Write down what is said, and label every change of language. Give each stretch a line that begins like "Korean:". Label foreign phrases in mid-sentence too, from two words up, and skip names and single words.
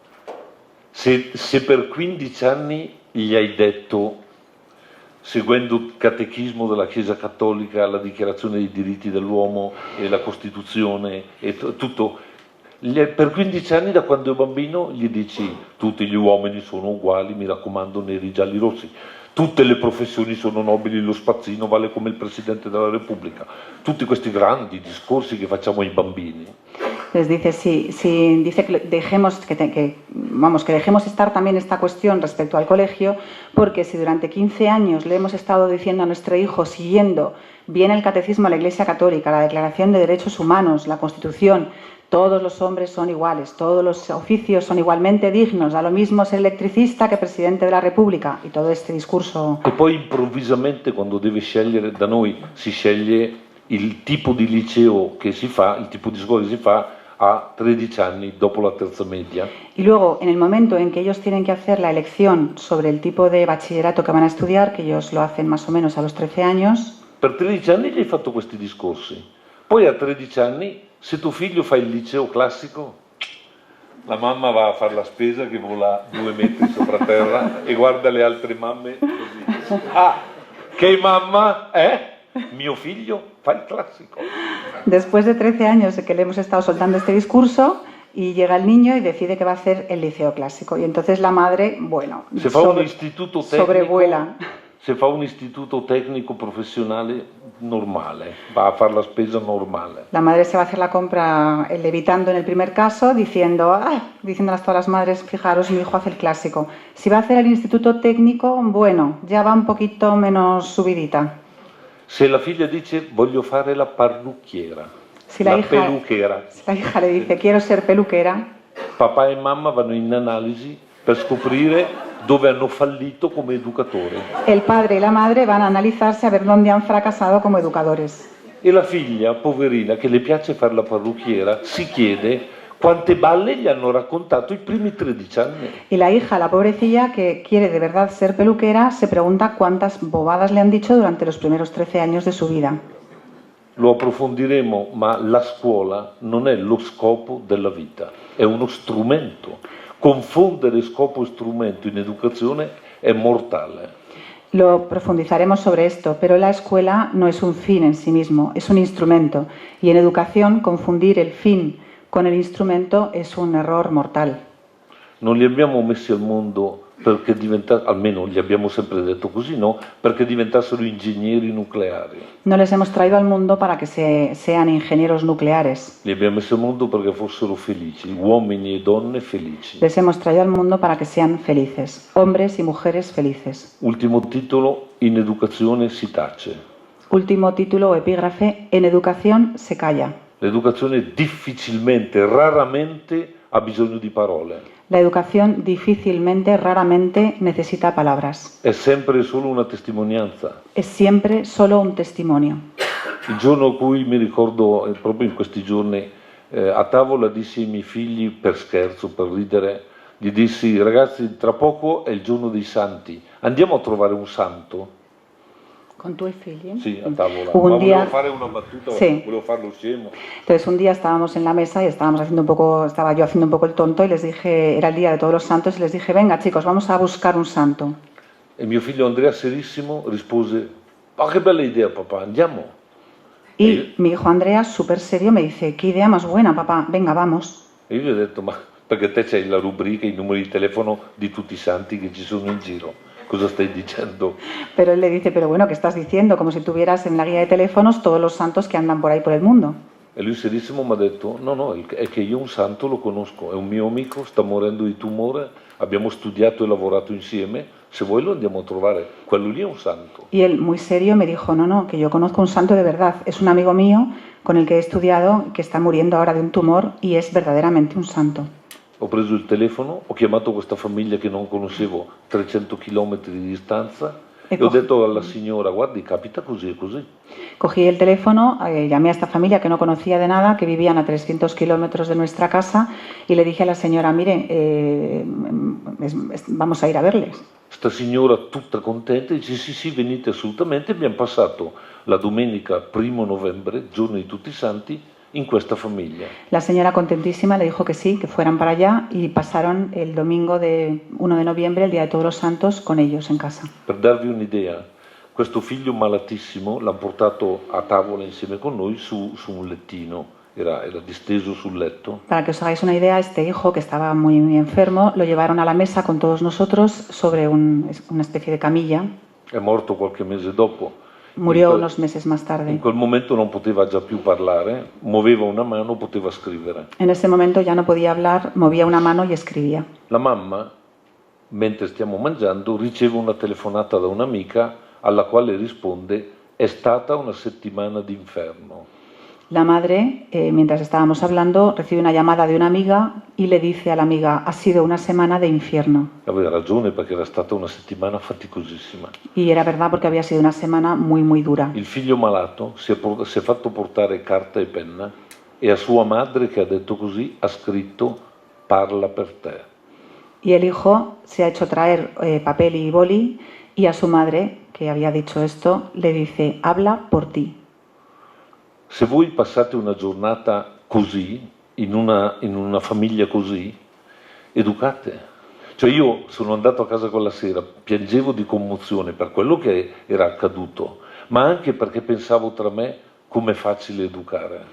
Italian: Se per 15 anni gli hai detto, seguendo il catechismo della Chiesa Cattolica, la dichiarazione dei diritti dell'uomo e la Costituzione e tutto, per 15 anni da quando è bambino gli dici tutti gli uomini sono uguali, mi raccomando, neri, gialli, rossi. Tutte le professioni sono nobili, lo spazzino vale come il Presidente della Repubblica. Tutti questi grandi discorsi che facciamo ai bambini.
Spanish: Les dice, dice que dejemos estar también esta cuestión respecto al colegio, porque si durante 15 años le hemos estado diciendo a nuestro hijo, siguiendo bien el catecismo de la Iglesia Católica, la Declaración de Derechos Humanos, la Constitución, todos los hombres son iguales, todos los oficios son igualmente dignos, da lo mismo ser
Italian: elettricista che Presidente della Repubblica,
Spanish: y todo este discurso.
Italian: E poi improvvisamente quando deve scegliere, da noi si sceglie il tipo di liceo che si fa, il tipo di scuola che si fa, a 13 anni dopo la terza media.
Spanish: Y luego, en el momento en que ellos tienen que hacer la elección sobre el tipo de bachillerato que van a estudiar, que ellos lo hacen más o menos a los 13 años,
Italian: Per 13 anni gli hai fatto questi discorsi. Poi a 13 anni, se tuo figlio fa il liceo classico, la mamma va a fare la spesa che vola 2 metri sopra terra e guarda le altre mamme così. Ah, che mamma è? Mio figlio fa il classico.
Spanish: después de 13 años de que le hemos estado soltando este discurso, y llega el niño y decide que va a hacer el liceo clásico. Y entonces la madre, bueno,
Italian: Se fa un istituto tecnico,
Spanish: sobrevuela.
Italian: se fa un istituto tecnico professionale normale, va a fare la spesa normale.
Spanish: La madre se va a hacer la compra levitando en el primer caso, diciéndolas todas las madres, fijaros, mi hijo hace el clásico. Si va a hacer el instituto técnico, bueno, ya va un poquito menos subidita.
Italian: Se la figlia dice voglio fare la parrucchiera,
Spanish: Si la hija le dice quiero ser peluquera,
Italian: papà e mamma vanno in analisi per scoprire dove hanno fallito come educatori.
Spanish: el padre y la madre van a analizarse a ver dónde han fracasado como educadores.
Italian: E la figlia, poverina, che le piace fare la parrucchiera, si chiede quante balle gli hanno raccontato i primi 13 anni.
Spanish: Y la hija, la pobrecilla, que quiere de verdad ser peluquera, se pregunta cuántas bobadas le han dicho durante los primeros 13 años de su vida.
Italian: Lo approfondiremo, ma la scuola non è lo scopo della vita, è uno strumento. Confondere scopo e strumento in educazione è mortale.
Spanish: Lo profundizaremos sobre esto, pero la escuela no es un fin en sí mismo, es un instrumento. Y en educación, confundir el fin con el instrumento es un error mortal.
Italian: Non li abbiamo messi al mondo perché diventassero, almeno gli abbiamo sempre detto così, no? Perché diventassero ingegneri nucleari.
Spanish: No les hemos traído al mundo para que sean ingenieros nucleares.
Italian: Li abbiamo messi al mondo perché fossero felici, uomini e donne felici.
Spanish: Les hemos traído al mundo para que sean felices, hombres y mujeres felices.
Italian: Ultimo titolo, in educazione si tace.
Spanish: Último título o epígrafe, en educación se calla.
Italian: L'educazione difficilmente, raramente ha bisogno di parole.
Spanish: La educación difícilmente, raramente necesita palabras.
Italian: È sempre solo una testimonianza.
Spanish: Es siempre solo un testimonio.
Italian: Il giorno a cui mi ricordo, proprio in questi giorni, a tavola dissi ai miei figli per scherzo, per ridere, gli dissi ragazzi tra poco è il giorno dei santi, andiamo a trovare un santo?
Spanish: ¿Con tu figlio?
Italian: Sì, a tavola.
Spanish: Hubo un
Italian: Ma
Spanish: día...
Italian: volevo fare una battuta,
Spanish: Sí.
Italian: volevo farlo scemo.
Spanish: Entonces un día estábamos en la mesa y estaba yo haciendo un poco el tonto y les dije, era el día de todos los santos y les dije, venga chicos, vamos a buscar un santo.
Italian: E mio figlio Andrea serissimo rispose, ma che bella idea papà, andiamo.
Spanish: Y mi hijo Andrea, súper serio, me dice, qué idea más buena papá, venga, vamos.
Italian: E io gli ho detto, ma perché te c'hai la rubrica, i numeri di telefono di tutti i santi che ci sono in giro. Cosa stai dicendo?
Spanish: Pero él le dice, pero bueno, ¿qué estás diciendo? Como si tuvieras en la guía de teléfonos todos los santos que andan por ahí por el mundo.
Italian: E lui serissimo mi ha detto, no, è che io un santo lo conosco, è un mio amico, sta morendo di tumore, abbiamo studiato e lavorato insieme, se vuoi lo andiamo a trovare, quello lì è un santo.
Spanish: Y él, muy serio, me dijo, no, que yo conozco un santo de verdad, es un amigo mío con el que he estudiado, que está muriendo ahora de un tumor y es verdaderamente un santo.
Italian: Ho preso il telefono, ho chiamato questa famiglia che non conoscevo, 300 km di distanza, e ho detto alla signora, guardi, capita così e così.
Spanish: Cogí el teléfono, llamé a esta familia que no conocía de nada, que vivían a 300 kilómetros de nuestra casa, y le dije a la señora, mire, vamos a ir a verles.
Italian: Sta signora tutta contenta dice sì, venite assolutamente, abbiamo passato la domenica 1 novembre, giorno di tutti i santi, in questa famiglia.
Spanish: La señora contentísima le dijo que sí, que fueran para allá y pasaron el domingo de 1 de noviembre, el Día de Todos los Santos, con ellos en casa.
Italian: Per darvi un'idea, questo figlio malatissimo l'hanno portato a tavola insieme con noi su un lettino, era disteso sul letto.
Spanish: Para que os hagáis una idea, este hijo que estaba muy enfermo lo llevaron a la mesa con todos nosotros sobre una especie de camilla.
Italian: È morto qualche mese dopo.
Spanish: Murió unos meses más tarde.
Italian: In quel momento non poteva già più parlare, muoveva una mano, poteva scrivere.
Spanish: En ese momento ya no podía hablar, movía una mano y escribía.
Italian: La mamma, mentre stiamo mangiando, riceve una telefonata da un'amica alla quale risponde è stata una settimana d'inferno.
Spanish: La madre, mientras estábamos hablando, recibe una llamada de una amiga y le dice a la amiga, ha sido una semana de infierno.
Italian: Aveva ragione perché era stata una settimana faticosissima.
Spanish: Y era verdad porque había sido una semana muy dura.
Italian: Il figlio malato si è fatto portare carta e penna. e a sua madre che ha detto così, ha scritto parla per te.
Spanish: Y el hijo se ha hecho traer papel y boli y a su madre, que había dicho esto, le dice, habla por ti.
Italian: Se voi passate una giornata così, in una famiglia così, educate. Cioè io sono andato a casa quella sera, piangevo di commozione per quello che era accaduto, ma anche perché pensavo tra me com'è facile educare.